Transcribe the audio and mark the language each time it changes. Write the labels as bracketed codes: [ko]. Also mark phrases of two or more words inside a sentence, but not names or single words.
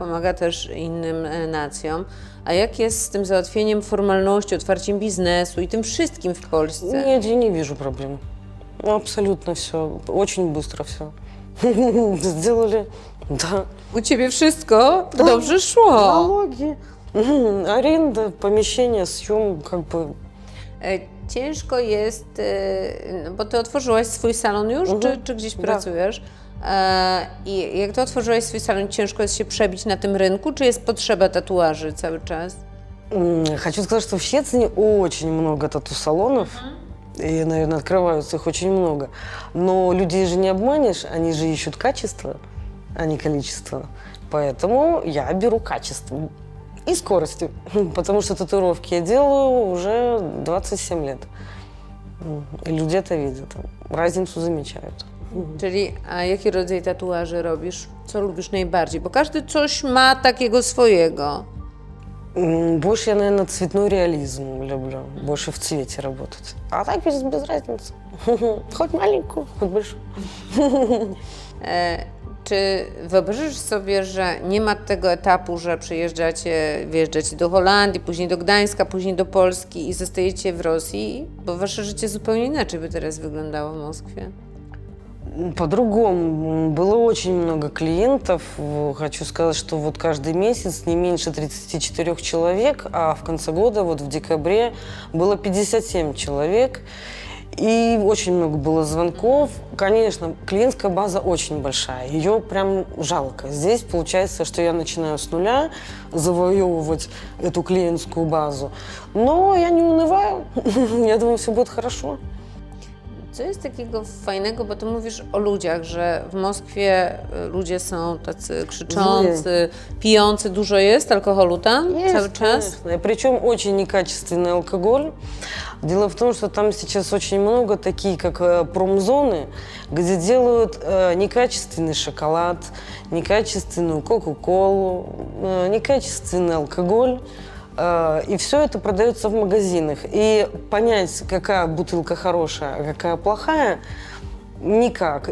[pl] Pomaga też innym nacjom. A jak jest z tym załatwieniem formalności, otwarciem biznesu i tym wszystkim w Polsce? [ru] Нет, я не вижу проблем. Абсолютно все. Очень быстро все. Сделали. Да. [pl] U Ciebie wszystko dobrze szło. [ru] Налоги, аренда, помещение, съем, как бы. [pl] Ciężko jest, no bo Ty otworzyłaś swój salon już, czy gdzieś pracujesz? I jak Ty otworzyłaś swój salon, ciężko jest się przebić na tym rynku, czy jest potrzeba tatuaży cały czas? [ru] Хочу сказать, что в Щецине очень много тату-салонов. И, наверное, открываются их очень много. Но людей же не обманешь, они же ищут качество, а не количество. Поэтому я беру качество и скоростью. Потому что татуировки я делаю уже 27 лет. И люди это видят, разницу замечают. [pl] Czyli, a jaki rodzaj tatuaży robisz? Co lubisz najbardziej? Bo każdy coś ma takiego swojego. [ru] Больше я, наверное, цветной реализм люблю. Больше в цвете работать. А так без разницы. Хоть маленькую, хоть большую. [pl] Czy wyobrażasz sobie, że nie ma tego etapu, że wyjeżdżacie do Holandii, później do Gdańska, później do Polski i zostajecie w Rosji? Bo wasze życie zupełnie inaczej by teraz wyglądało w Moskwie. [ru] По-другому. Было очень много клиентов. Хочу сказать, что вот каждый месяц не меньше 34 человек, а в конце года, вот в декабре, было 57 человек. И очень много было звонков. Конечно, клиентская база очень большая. Ее прям жалко. Здесь получается, что я начинаю с нуля завоевывать эту клиентскую базу. Но я не унываю. Я думаю, все будет хорошо. [pl] Co jest takiego fajnego, bo ty mówisz o ludziach, że w Moskwie ludzie są tacy krzyczący, pijący, dużo jest alkoholu tam cały czas? [ru] Конечно. И причем очень некачественный алкоголь. Дело в том, что там сейчас очень много такие, как промзоны, где делают некачественный шоколад, некачественную кока-колу, некачественный алкоголь. И все это продается в магазинах. И понять, какая бутылка хорошая, а какая плохая, никак.